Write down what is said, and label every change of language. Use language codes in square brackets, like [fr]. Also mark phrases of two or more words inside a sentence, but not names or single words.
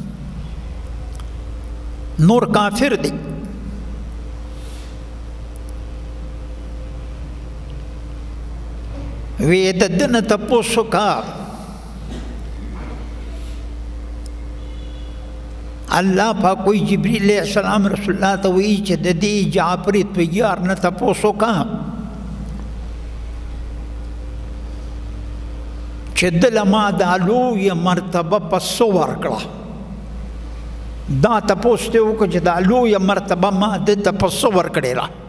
[ps] نور کافر دی وی د ده نه تپوس وکړه الله پاک کوئی جبریل علیہ السلام رسول الله ته وی چې د دې جعفر طیار نه تپوس وکړه چې دله ما دا لویه مرتبه په څه ورکړه دا تپوس ته وکړه چې دا لویه مرتبه ما ده ته په څه ورکړې